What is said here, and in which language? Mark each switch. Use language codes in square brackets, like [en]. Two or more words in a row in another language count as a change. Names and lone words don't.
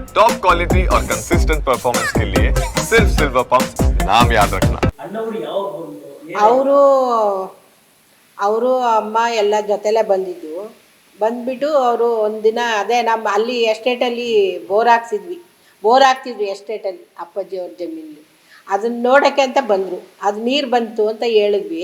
[en] top quality [hi] और [en] consistent performance [hi] के लिए सिर्फ सिल्वर पंप नाम याद रखना। [kn] ಅವರು ಅವರು ಅಮ್ಮ ಎಲ್ಲ ಜೊತೆಲೇ ಬಂದಿದ್ದು. ಬಂದುಬಿಟ್ಟು ಅವರು ಒಂದಿನ ಅದೇ ನಮ್ಮ ಅಲ್ಲಿ ಎಸ್ಟೇಟಲ್ಲಿ ಬೋರ್ ಹಾಕ್ತಿದ್ವಿ ಎಸ್ಟೇಟಲ್ಲಿ ಅಪ್ಪಾಜಿ ಅವ್ರ ಜಮೀನಲ್ಲಿ. ಅದನ್ನ ನೋಡೋಕ್ಕೆ ಅಂತ ಬಂದರು. ಅದು ನೀರು ಬಂತು ಅಂತ ಹೇಳಿದ್ವಿ.